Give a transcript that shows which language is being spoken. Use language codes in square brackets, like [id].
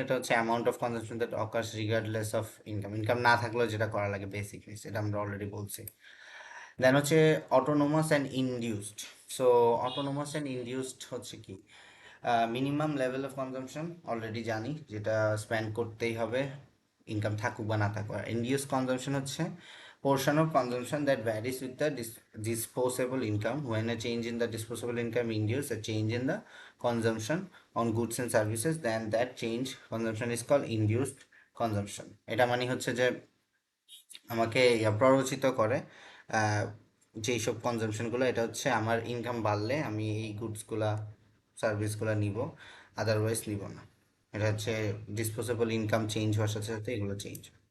[bn] এটা হচ্ছে [en] Amount of consumption that occurs regardless of income. [bn] Income না থাকলেও যেটা করা লাগে বেসিক নিডস, এটা আমরা অলরেডি বলছি। দেন হচ্ছে autonomous and induced. So autonomous and induced হচ্ছে কি, [en] minimum level of consumption [bn] already জানি, যেটা স্পেন্ড করতেই হবে ইনকাম থাকুক বা না থাকুক। আর ইনডিউস কনজাম্পশন হচ্ছে [en] portion of consumption that varies with the disposable income. When a change in the disposable income induces a change in the consumption on goods and services, then that change consumption is called induced consumption. [bn] এটা মানে হচ্ছে যে আমাকে প্ররোচিত করে যেই সব কনজাম্পশনগুলো, এটা হচ্ছে আমার ইনকাম বাড়লে আমি এই গুডসগুলা সার্ভিসগুলো নিব, আদারওয়াইজ নিব না। এটা হচ্ছে ডিসপোজেবল ইনকাম চেঞ্জ হওয়ার সাথে সাথে এগুলো চেঞ্জ।